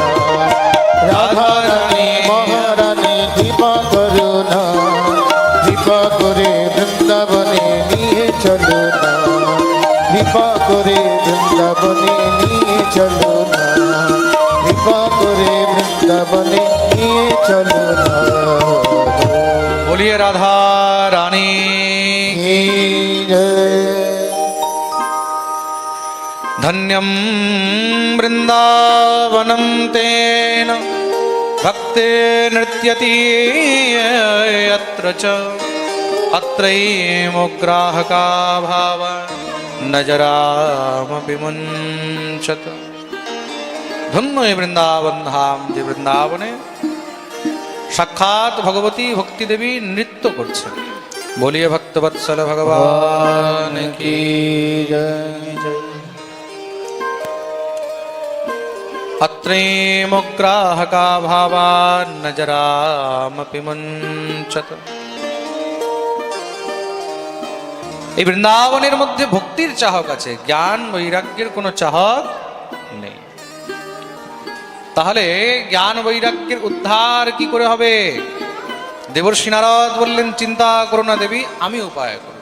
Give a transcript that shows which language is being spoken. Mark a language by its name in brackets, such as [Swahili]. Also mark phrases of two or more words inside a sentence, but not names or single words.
[Bangla] রাধা রানী মহারানী কৃপা করো না, কৃপা করে বৃন্দাবনে নিয়ে চলো না, কৃপা করে বৃন্দাবনে নিয়ে চলো না, কৃপা করে বৃন্দাবনে নিয়ে চলো না। [Hindi] बोलिए राधा रानी। की जय। [Sanskrit] धन्यं वृन्दावनं तेन भक्ते नृत्यति यत्र च अत्रैमुग्राहका भाव न जरामपि मुञ्चत। [Bangla] ধন্য এই বৃন্দাবন ধাম, যে বৃন্দাবনে সাক্ষাৎ ভগবতী ভক্তি দেবী নৃত্য করছেন। [Hindi] बोलिए भक्तवत्सल भगवान की जय। [Sanskrit] अत्रैमुग्राहका भावान् न जरामपि मुञ्चत। [Bangla] এই বৃন্দাবনের মধ্যে ভক্তির চাহক আছে, জ্ঞান বৈরাগ্যের কোনো চাহক নেই। তাহলে জ্ঞান বৈরাগ্যের উদ্ধার কি করে হবে? দেবর্ষি নারদ বললেন, চিন্তা করো না দেবী, আমি উপায় করব।